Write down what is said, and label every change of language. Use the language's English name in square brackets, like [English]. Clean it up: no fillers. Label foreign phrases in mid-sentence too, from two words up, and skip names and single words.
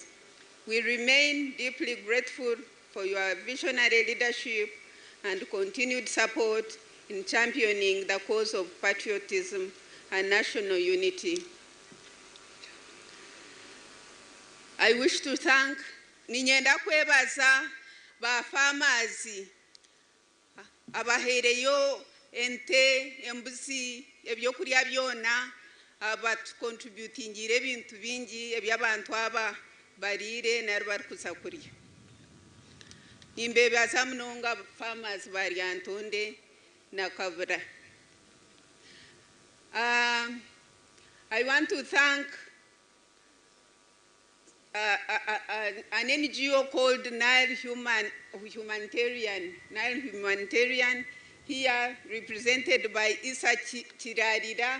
[English] We remain deeply grateful for your visionary leadership and continued support in championing the cause of patriotism and national unity. I wish to thank [Nyankole] ninyenda kwebaza ba farmers abahereyo ente embuzi ebyokulya byona abatukontributingire ebintu bingi ebyabantu aba bariire nari barikuza kurya. Nimbebaza munonga farmers ba Lyantonde na Kavura. [English] I want to thank an NGO called Nile Humanitarian, here represented by Isa Chirarira.